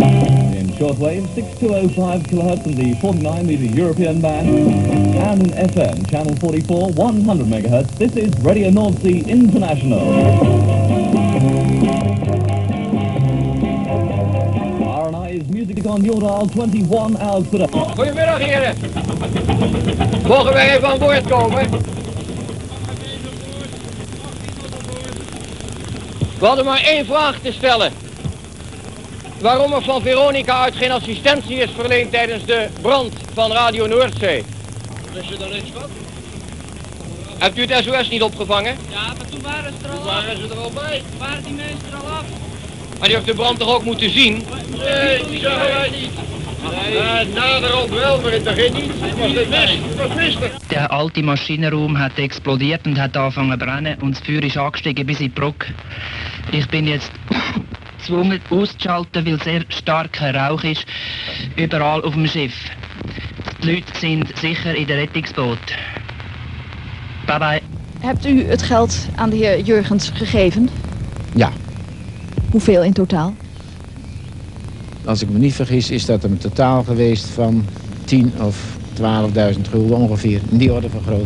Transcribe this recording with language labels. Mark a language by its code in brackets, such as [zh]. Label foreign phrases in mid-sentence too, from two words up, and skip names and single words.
[en] In shortwave 6205 kilohertz in the 49 meter European band, and in FM channel 44 100 megahertz. This is Radio North Sea International. RNI is music on your dial 21 hours per day. [nl] Goedemiddag heren. Mogen wij even aan boord komen? We hadden maar 1 vraag te stellen. Waarom er van Veronica uit geen assistentie is verleend tijdens de brand van Radio Noordzee. Wist je daar niks van? Hebt u het SOS niet opgevangen? Ja, maar toen waren ze er al af. Waren ze er al bij? Waren die mensen er al af? Maar die heeft de brand toch ook moeten zien? Nee, die zagen wij niet. Naderop wel, maar in het begin niet. Was wist. [de] Der alte Maschinenraum hat explodiert und hat angefangen zu brennen und das Feuer ist angestiegen bis in die Brücke. Ich bin jetzt gezwungen auszuschalten, weil sehr starker Rauch ist, überall auf dem Schiff. Die Leute sind sicher in der Rettungsboot. [en] Bye bye. [nl] Hebt u het geld aan de heer Jurgens gegeven? Ja. Hoeveel in totaal? Als ik me niet vergis is dat een totaal geweest van 10.000 of 12.000 gulden ongeveer. In die orde van grootte.